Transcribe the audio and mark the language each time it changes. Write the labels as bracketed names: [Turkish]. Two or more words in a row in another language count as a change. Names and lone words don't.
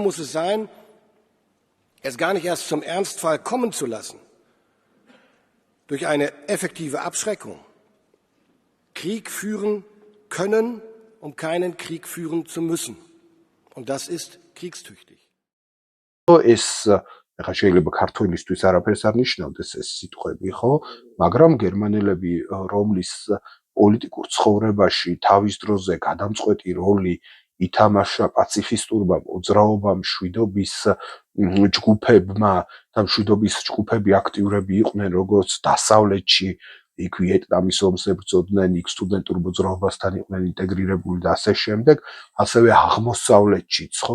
[German] Das Ziel muss es sein, es gar nicht erst zum Ernstfall kommen zu lassen, durch eine effektive Abschreckung Krieg führen können, um keinen Krieg führen zu müssen. Und das ist kriegstüchtig. [Georgian] ეს ახლა შეიძლება ქართველისთვის არაფერს არ ნიშნავდეს ეს სიტყვები, ხო? მაგრამ გერმანელები, რომლის პოლიტიკურ ცხოვრებაში თავის დროზე გადამწყვეტი როლი ითამაშა პაციფისტურმა მოძრაობამ, მშვიდობის ჯგუფებმა და მშვიდობის ჯგუფები აქტიურები იყვნენ როგორც დასავლეთში, იქ ვიეტნამის ომს ებრძოდნენ, იქ სტუდენტურ მოძრაობასთან იყვნენ ინტეგრირებული და ასე შემდეგ, ასევე აღმოსავლეთშიც, ხო?